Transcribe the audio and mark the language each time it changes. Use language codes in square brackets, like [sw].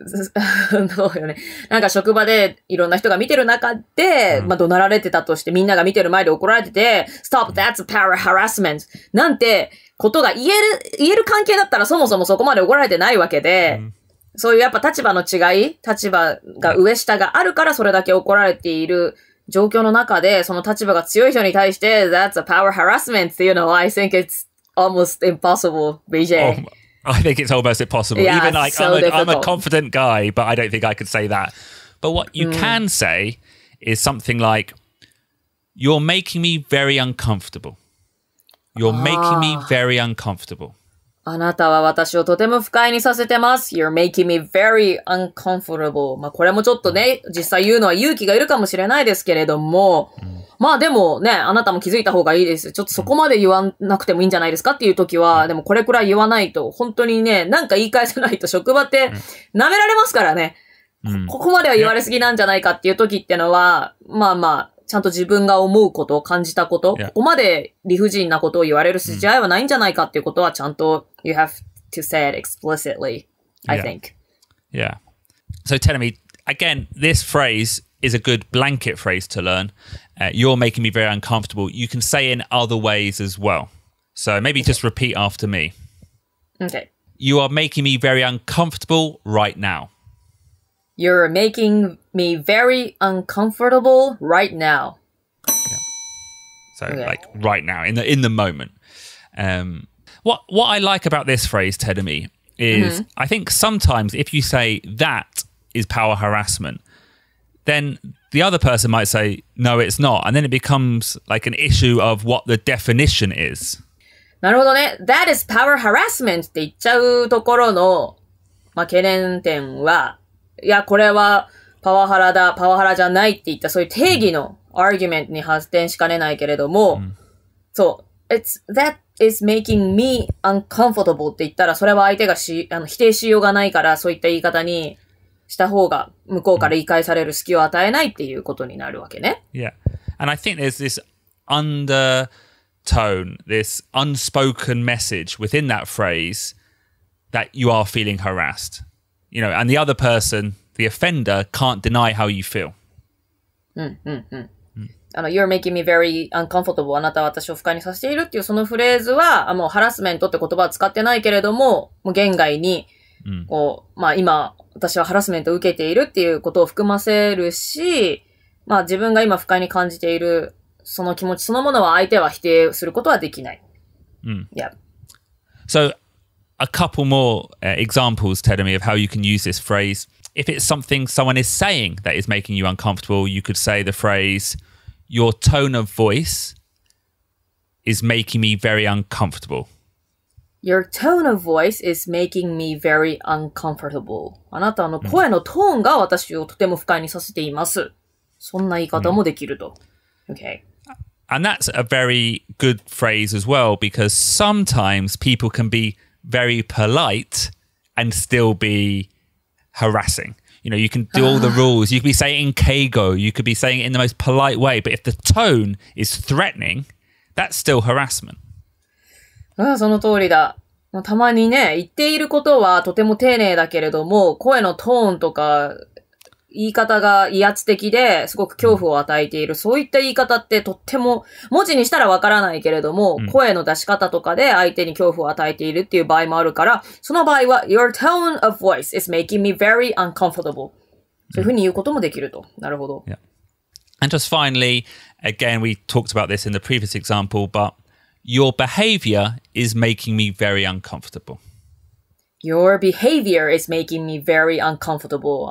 [ja] そうよね。なんか職場でいろんな人が見てる中で、怒鳴られてたとしてみんなが見てる前で怒られてて、 [en] Stop, that's power harassment [ja] なんてことが言える関係だったらそもそもそこまで怒られてないわけで、そういうやっぱ立場の違い、立場が上下があるからそれだけ怒られている状況の中で、その立場が強い人に対して、 [en] That's a power harassment [ja] っていうのは [en] I think it's almost impossible, BJ.I think it's almost impossible. Yeah, Even like so I'm a confident guy, but I don't think I could say that. But what you can say is something like, You're making me very uncomfortable. You're making me very uncomfortable. [ja] あなたは私をとても不快にさせてます。 [en] You're making me very uncomfortable. [ja] まあこれもちょっとね、実際言うのは勇気がいるかもしれないですけれども、まあでもね、あなたも気づいた方がいいです。ちょっとそこまで言わなくてもいいんじゃないですかっていう時は、でもこれくらい言わないと、本当にね、なんか言い返せないと職場って舐められますからね。ここまでは言われすぎなんじゃないかっていう時ってのは、まあまあ、ちゃんと自分が思うこと、感じたこと、ここまで理不尽なことを言われる筋合いはないんじゃないかっていうことはちゃんと [en] you have to say it explicitly, I think. Yeah. So tell me, again, this phrase is a good blanket phrase to learn. You're making me very uncomfortable. You can say it in other ways as well. So maybe just repeat after me. Okay. You are making me very uncomfortable right now. You're making me very uncomfortable right now. So like right now, in the moment. What I like about this phrase, Tedemi, is I think sometimes if you say that is power harassment, then the other person might say, no, it's not. And then it becomes like an issue of what the definition is. [ja] なるほどね。 [en] That is power harassment [ja] って言っちゃうところの、まあ、懸念点は、いや、これはパワハラだ、パワハラじゃないって言ったそういう定義のアーギュメントに発展しかねないけれども、そう、 [en] that is making me uncomfortable [ja] って言ったら、それは相手が否定しようがないから、そういった言い方にした方が、向こうから言い返される隙を与えないっていうことになるわけね。 [en] Yeah. And I think there's this undertone, this unspoken message within that phrase that you are feeling harassed. You know, and the other person, the offender, can't deny how you feel. You're making me very uncomfortable. [ja] あなたは私を不快にさせているっていうそのフレーズは、もうハラスメントって言葉は使ってないけれども、もう言外に、こう、まあ今、私はハラスメントを受けているっていうことを含ませるし、まあ自分が今不快に感じているその気持ちそのものは相手は否定することはできない。 [en] Yeah. So, a couple more examples, Tedemi, of how you can use this phrase. If it's something someone is saying that is making you uncomfortable, you could say the phrase, your tone of voice is making me very uncomfortable. Your tone of voice is making me very uncomfortable. [ja] あなたの声のトーンが私をとても不快にさせています。そんな言い方もできると。 [en] Okay. And that's a very good phrase as well, because sometimes people can be very polite and still be harassing. You know, you can do all the rules. You could be saying in keigo. You could be saying it in the most polite way. But if the tone is threatening, that's still harassment. [ja] その通りだ。たまにね、言っていることはとても丁寧だけれども、声のトーンとか、言い方が威圧的ですごく恐怖を与えている。そういった言い方ってとっても、文字にしたらわからないけれども、声の出し方とかで相手に恐怖を与えているっていう場合もあるから、その場合は、 [en] your tone of voice is making me very uncomfortable. [ja] そういうふうに言うこともできると。なるほど。 [en] Yeah. And just finally, again, we talked about this in the previous example, but your behavior is making me very uncomfortable.Your behavior is making me very uncomfortable.